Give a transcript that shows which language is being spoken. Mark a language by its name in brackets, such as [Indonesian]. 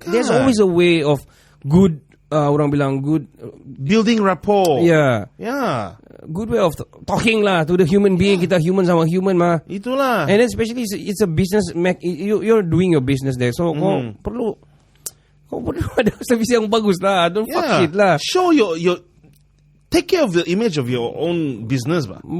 [English] There's always a way of good. [Malay] Orang bilang good [English] building rapport. Yeah. Good way of talking lah to the human being. [Malay] Kita human sama human mah. Itulah. [English] And then especially it's a business. You're doing your business there, so [Malay] kau perlu Kau pun ada servis yang bagus lah. [English] Don't fuck shit lah. Show your take care of the image of your own business, bah.